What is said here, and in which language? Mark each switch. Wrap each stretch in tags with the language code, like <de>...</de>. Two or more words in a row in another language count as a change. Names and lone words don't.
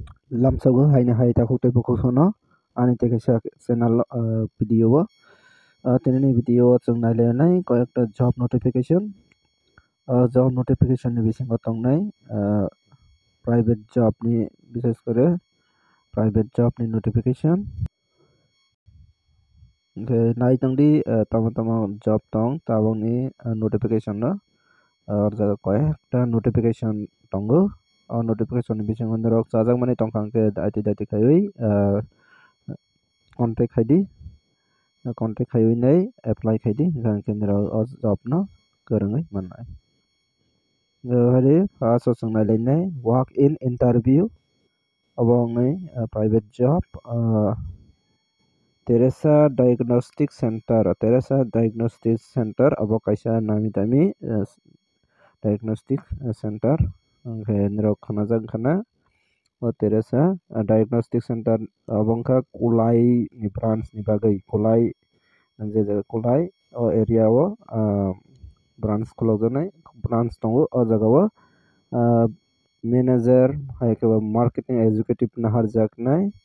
<trp>Lamsago haina hai ta khukte bukusono ani te kaisa channel video tenini video chung nailenai কয়েকটা</trp> <en>job notification job notification</en> <trp>ni bisingo tongnai</trp> <en>private job</en> <trp>ni</trp> <bn>বিশেষ করে</bn> <en>private job</en> <trp>ni notification nai tangdi tamo tamo job tong tabong ni notification no jaga কয়েকটা notification tongo notification ni bisingo norok chajak mani tongkangke daiti khaiwi contact khaidi contact khaiwi nei apply khaidi gangke norok o job no korongai mannai hari first songnai lenai</trp> <en>walk in interview</en> <trp>abong nei</trp> <en>private job</en> <trp>Teresa</trp> <en>Diagnostic Center</en> <trp>abo kaisa nami dami diagnostic center angke nirok khanajak khana o Teresa Diagnostic Center abongkha Kulai ni branch ni bagai Kulai je jaga Kulai o area o branch khulokjaknai branch tongo o jaga o manager hai ke</trp> <en>marketing executive</en> <trp>naharjaknai</trp>